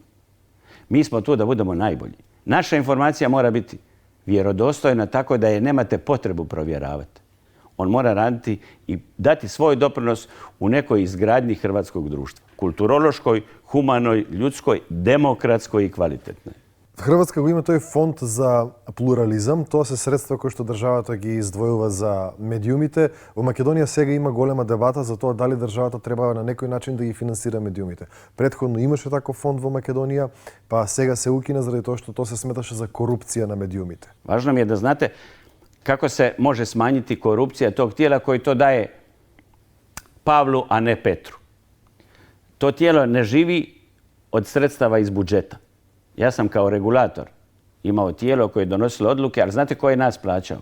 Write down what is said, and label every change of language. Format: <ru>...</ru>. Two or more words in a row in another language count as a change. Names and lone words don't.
<hr>Mi smo tu da budemo najbolji. Naša informacija mora biti vjerodostojna tako da je nemate potrebu provjeravati. On mora raditi i dati svoj doprinos u nekoj izgradnji hrvatskog društva. Kulturološkoj, humanoj, ljudskoj, demokratskoj i kvalitetnoj.</hr> <mk>Hrvatska го има тој фонд за плурализам, тоа се средства кои што државата ги издвојува за медиумите. Во Македонија сега има голема дебата за тоа дали државата треба на некој начин да ги финансира медиумите. Претходно имаше таков фонд во Македонија, па сега се укина заради тоа што тоа се сметаше за корупција на медиумите.</mk> <hr>Važno mi je da znate kako se može smanjiti korupcija tog tijela koji to daje Pavlu, a ne Petru. To tijelo ne živi od sredstava iz budžeta. Ja sam kao regulator imao tijelo koje je donosilo odluke, ali znate ko je nas plaćao?</hr>